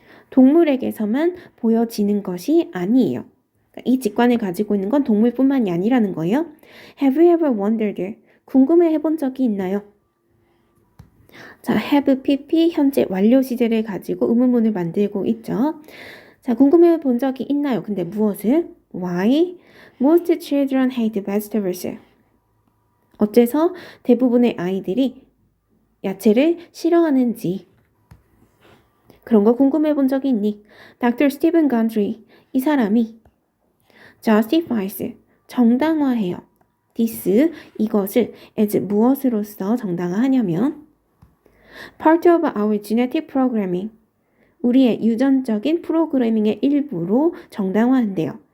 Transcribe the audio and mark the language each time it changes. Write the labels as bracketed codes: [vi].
[ko] 동물에게서만 보여지는 것이 아니에요. 이 직관을 가지고 있는 건 동물뿐만이 아니라는 거예요. [en] Have you ever wondered? [ko] 궁금해 해본 적이 있나요? 자, have pp 현재 완료 시제를 가지고 의문문을 만들고 있죠. 자, 궁금해 본 적이 있나요? 근데 무엇을? Why? [en] Most children hate vegetables. [ko] 어째서 대부분의 아이들이 야채를 싫어하는지 그런 거 궁금해 본 적이 있니? Dr. Stephen Gundry, 이 사람이 justifies, 정당화해요. this, 이것을 as 무엇으로서 정당화하냐면 [en] part of our genetic programming, [ko] 우리의 유전적인 프로그래밍의 일부로 정당화한대요.